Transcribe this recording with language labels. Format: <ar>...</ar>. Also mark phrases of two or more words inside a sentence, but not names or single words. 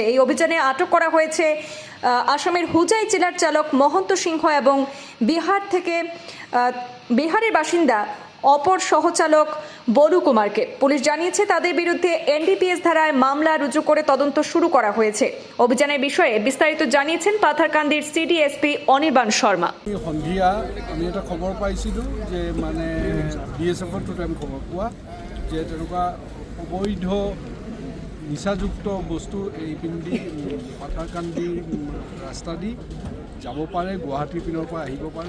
<bn>এই অভিযানে আটক করা হয়েছে আসামের হুজাই জেলার চালক মহন্ত সিংহ এবং বিহারের বাসিন্দা অপর সহচালক বরু কুমারকে। পুলিশ জানিয়েছে তাদের বিরুদ্ধে এনডিপিএস ধারায় মামলা রুজু করে তদন্ত শুরু করা হয়েছে। অভিযানের বিষয়ে বিস্তারিত জানিয়েছেন পাথারকান্দির সিডিএসপি অনির্বাণ শর্মা।</bn> <as>সন্ধিয়া আমি এটা খবৰ পাইছিলোঁ যে মানে বিএছএফৰ টোতে আমি খবৰ পোৱা যে তেনেকুৱা অবৈধ নিচাযুক্ত বস্তু এই পিন্ধি পাথাৰকান্দি ৰাস্তা দি যাব পাৰে, গুৱাহাটীৰ পিনৰ পৰা আহিব পাৰে।</as>